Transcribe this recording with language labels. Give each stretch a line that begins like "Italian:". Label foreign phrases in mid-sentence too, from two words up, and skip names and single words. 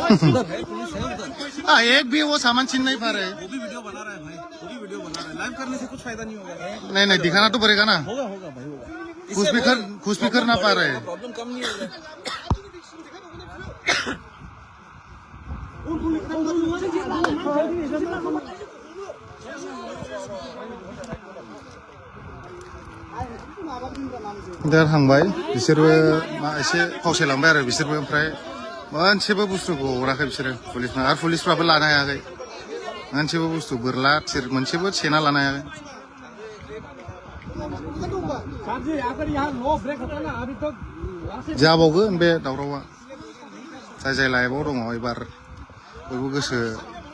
Hindi: एक भी वो सामान छीन नहीं पा रहे वो भी वीडियो बना रहा है भाई वो भी वीडियो बना रहा है लाइव करने से कुछ फायदा नहीं होगा नहीं नहीं दिखाना तो पड़ेगा ना होगा होगा भाई होगा कुछ भी कर ना पा रहे प्रॉब्लम कम नहीं होगा
Bodo: दा थांबाय बिसोरबो एसे फावसायलांबाय आरो बिसोरबो ओमफ्राय मोनसेबो बुस्थुखौ हराखै बिसोरो पुलिसफ्रा आरो पुलिसफ्राबो लानो हायाखै मोनसेबो बुस्थु बोरला थिर मोनसेबो सेना लानो हायाखै
Hindi: साथी अगर यहाँ
English: no break
Hindi: होता ना अभी तक
Bodo: जाबावगोन बे दावरावा जाय जाय लाइभआव दङ एबार बयबो गोसो